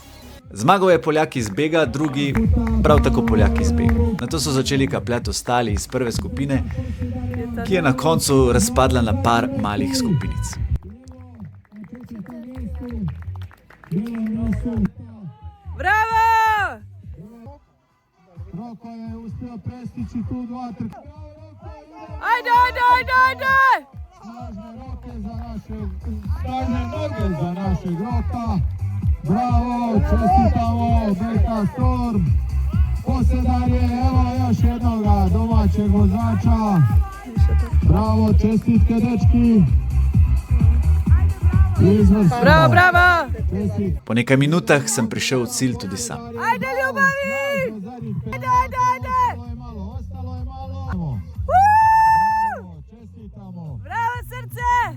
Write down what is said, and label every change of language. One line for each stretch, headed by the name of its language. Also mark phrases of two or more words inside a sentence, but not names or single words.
Slovenian: Zmagal je Poljak iz bega, drugi prav tako Poljak iz bega. Nato so začeli kapljati ostali iz prve skupine, ki je na koncu razpadla na par malih skupinic.
Croatian: Bravo! Roko je uspio prestići tu 2 Ajde, ajde, ajde, ajde! Snažne noge za našeg Roka. Bravo, čestitamo, Beka Storm. Posljedanje, evo još jednoga domaćeg vozača. Bravo, čestitke dečki. Bravo, bravo!
Slovenian: Po nekaj minutah sem prišel v cilj tudi sam.
Croatian: Ajde, ljubavi! Ajde, ajde, ajde! Bravo, srce!